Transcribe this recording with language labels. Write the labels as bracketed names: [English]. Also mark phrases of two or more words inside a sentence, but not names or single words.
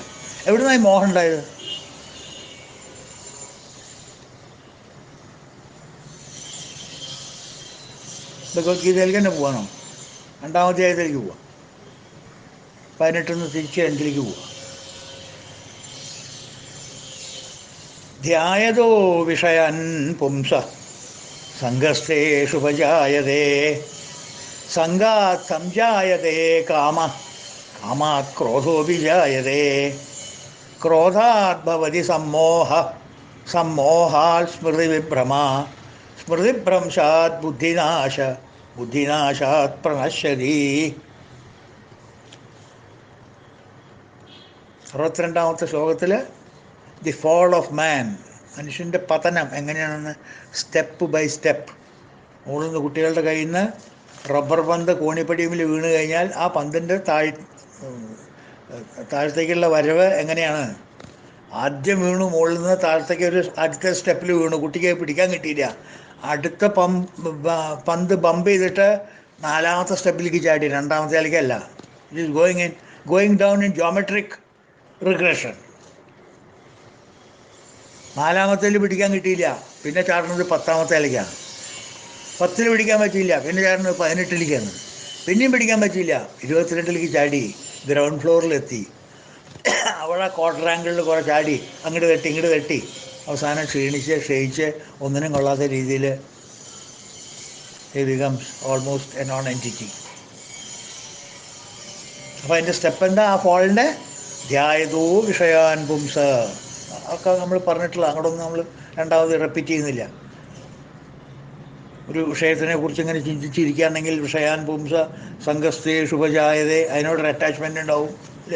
[Malayalam] എവിടുന്നാണ് ഈ മോഹം ഉണ്ടായത്? ഭഗവത്ഗീതയിലേക്ക് തന്നെ പോവാണോ? 2-ാം അധ്യായത്തിലേക്ക് പോവാം. 18 തിരിച്ച് 2 പോവാം. [Sanskrit] ധ്യായതോ വിഷയാൻ പുംസ സംഘസ്തേഷു ഉപജായതേ, സംഘാത് സംജായതേ കാമാത് ക്രോധോഭിജായതേ. ക്രോധാത് ഭവതി സമ്മോഹ സമ്മോഹാൽ സ്മൃതിവിഭ്രമ സ്മൃതിഭ്രംശാത് ബുദ്ധിനാശാത് പ്രണശ്യതി. [Malayalam] 62-ാമത്തെ ശ്ലോകത്തിൽ [English] the fall of man, [Malayalam] മനുഷ്യൻ്റെ പതനം എങ്ങനെയാണെന്ന് [English] step by step. [Malayalam] മുകളിൽ നിന്ന് കുട്ടികളുടെ കയ്യിൽ നിന്ന് റബ്ബർ പന്ത് കോണിപ്പടിയിൽ വീണ് കഴിഞ്ഞാൽ ആ പന്തിൻ്റെ താഴത്തേക്കുള്ള വരവ് എങ്ങനെയാണ്? ആദ്യം വീണു, മുകളിൽ നിന്ന് താഴത്തേക്ക് ഒരു അടുത്ത സ്റ്റെപ്പിൽ വീണു, കുട്ടിക്ക് പിടിക്കാൻ കിട്ടിയില്ല. അടുത്ത പന്ത് ബമ്പ് ചെയ്തിട്ട് 4-ാമത്തെ സ്റ്റെപ്പിലേക്ക് ചാടി, 2-ാമത്തേലേക്കല്ല. [English] It is going down in geometric regression. [Malayalam] 4-ാമത്തേൽ പിടിക്കാൻ കിട്ടിയില്ല, പിന്നെ ചാടുന്നത് 10-ാമത്തേലേക്കാണ്. 10-ൽ പിടിക്കാൻ പറ്റിയില്ല, പിന്നെ ചാടുന്നത് 18-ലേക്കാണ്. പിന്നെയും പിടിക്കാൻ പറ്റിയില്ല, 22-ലേക്ക് ചാടി ഗ്രൗണ്ട് ഫ്ലോറിലെത്തി. അവിടെ ക്വാർട്ടറാങ്കിളിൽ കുറേ ചാടി, അങ്ങോട്ട് തട്ടി അവസാനം ക്ഷയിച്ച് ഒന്നിനും കൊള്ളാത്ത രീതിയിൽ [English] he becomes almost a non-entity. [Malayalam] അപ്പോൾ അതിൻ്റെ സ്റ്റെപ്പ് എന്താ? ആ ഫോളിൻ്റെ [Sanskrit] ധ്യായതോ വിഷയാൻ പുംസ [Malayalam] ഒക്കെ നമ്മൾ പറഞ്ഞിട്ടുള്ള, അങ്ങോട്ടൊന്നും നമ്മൾ രണ്ടാമത് റിപ്പീറ്റ് ചെയ്യുന്നില്ല. ഒരു വിഷയത്തിനെ കുറിച്ച് ഇങ്ങനെ ചിന്തിച്ചിരിക്കുകയാണെങ്കിൽ [Sanskrit] വിഷയാൻ പുംസ സംഘസ്ഥേ ശുഭജായതേ, [Malayalam] അതിനോടൊരു അറ്റാച്ച്മെൻ്റ് ഉണ്ടാവും അല്ലേ?